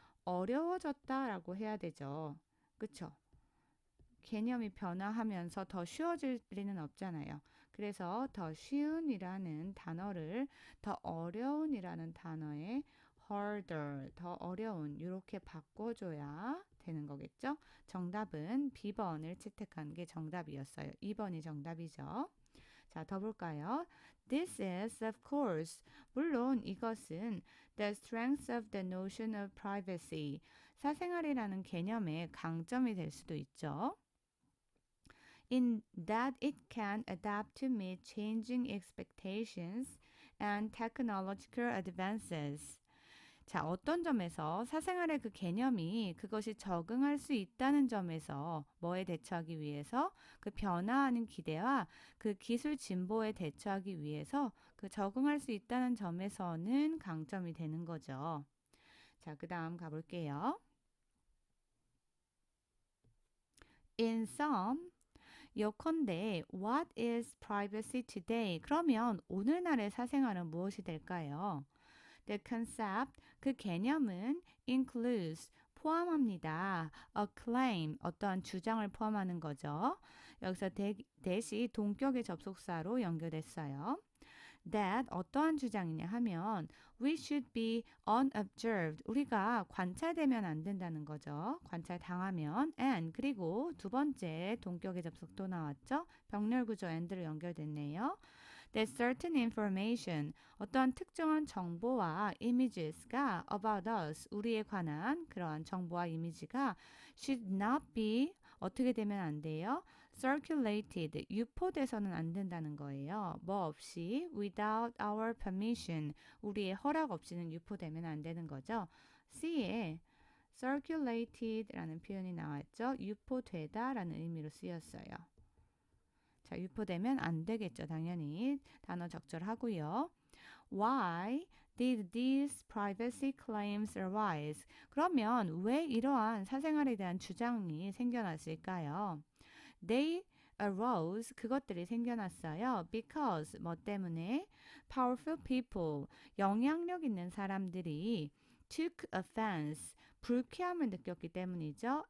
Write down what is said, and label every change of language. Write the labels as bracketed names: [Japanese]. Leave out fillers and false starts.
[Korean] 어려워졌다라고 해야 되죠. 그쵸? 개념이 변화하면서 더 쉬워질 리는 없잖아요. 그래서 더 쉬운이라는 단어를 더 어려운이라는 단어에 harder, 더 어려운 이렇게 바꿔줘야 되는 거겠죠? 정답은 B번을 채택한 게 정답이었어요. 2번이 정답이죠. 자, 더 볼까요? [English] This is, of course, [Korean] 물론 이것은 [English] the strength of the notion of privacy, [Korean] 사생활이라는 개념의 강점이 될 수도 있죠. [English] In that it can adapt to meet changing expectations and technological advances. [Korean] 자, 어떤 점에서 사생활의 그 개념이 그것이 적응할 수 있다는 점에서 뭐에 대처하기 위해서 그 변화하는 기대와 그 기술 진보에 대처하기 위해서 그 적응할 수 있다는 점에서는 강점이 되는 거죠. 자, 그 다음 가볼게요. [English] In sum, [Korean] 요컨대 [English] what is privacy today? [Korean] 그러면 오늘날의 사생활은 무엇이 될까요? [English] The concept, [Korean] 그 개념은 [English] includes, [Korean] 포함합니다. A claim, 어떠한 주장을 포함하는 거죠. 여기서 대시 동격의 접속사로 연결됐어요. [English] That [Korean] 어떠한 주장이냐 하면 [English] we should be unobserved. [Korean] 우리가 관찰되면 안 된다는 거죠. 관찰당하면 and 그리고 두 번째 동격의 접속 또 나왔죠. 병렬 구조 and로 연결됐네요. [English] that certain information, [Korean] 어떤 특정한 정보와 images가 [English] about us, [Korean] 우리에 관한 그러한 정보와 이미지가 [English] should not be [Korean] 어떻게 되면 안 돼요? circulated, 유포돼서는 안 된다는 거예요. 뭐 없이 [English] without our permission, [Korean] 우리의 허락 없이는 유포되면 안 되는 거죠. C에 circulated라는 표현이 나왔죠. 유포되다 라는 의미로 쓰였어요. 자, 유포되면 안 되겠죠. 당연히 단어 적절하고요. [English] Why did these privacy claims arise? [Korean] 그러면 왜 이러한 사생활에 대한 주장이 생겨났을까요? [English] They arose, [Korean] 그것들이 생겨났어요. Because, 뭐 때문에? [English] Powerful people, [Korean] 영향력 있는 사람들이 [English] took offense, [Korean] 불쾌함을 느꼈기 때문이죠.